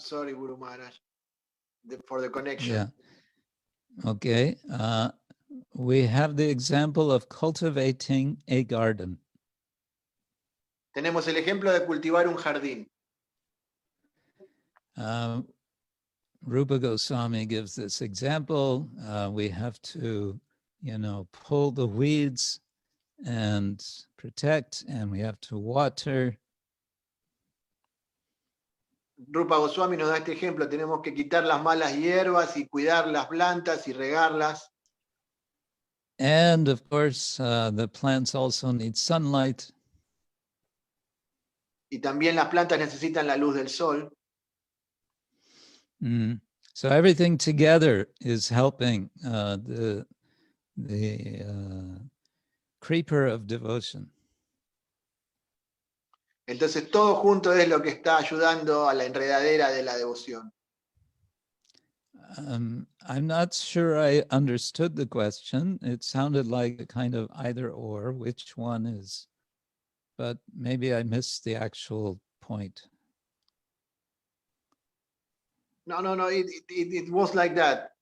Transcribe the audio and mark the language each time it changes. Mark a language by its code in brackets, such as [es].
[en] Sorry, Guru Maharaj, for the connection. Yeah. Okay. We have the example of cultivating a garden. [es] Tenemos el ejemplo de cultivar un jardín. [en] Rupa Goswami gives this example. We have to, pull the weeds and protect, and we have to water. [es] Rupa Goswami nos da este ejemplo. Tenemos que quitar las malas hierbas y cuidar las plantas y regarlas. [en] And of course, the plants also need sunlight. [es] Y también las plantas necesitan la luz del sol. [en] So everything together is helping the creeper of devotion. [es] Entonces todo junto es lo que está ayudando a la enredadera de la devoción. [en] I'm not sure I understood the question. It sounded like a kind of either or, which one is, but maybe I missed the actual point. No, it was like that.